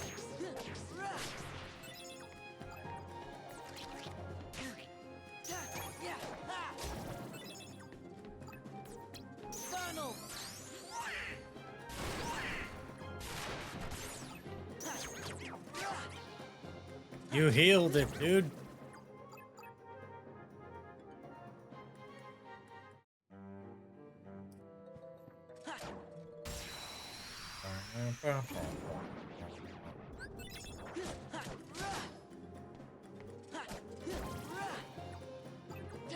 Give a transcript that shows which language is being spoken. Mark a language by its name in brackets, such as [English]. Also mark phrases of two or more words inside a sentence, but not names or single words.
[English] Ra. Ta. Yeah. Ha. Donald. Ha. Ra. You healed it, dude. Ha. Ha. Ra. Ha. Ra. Ta.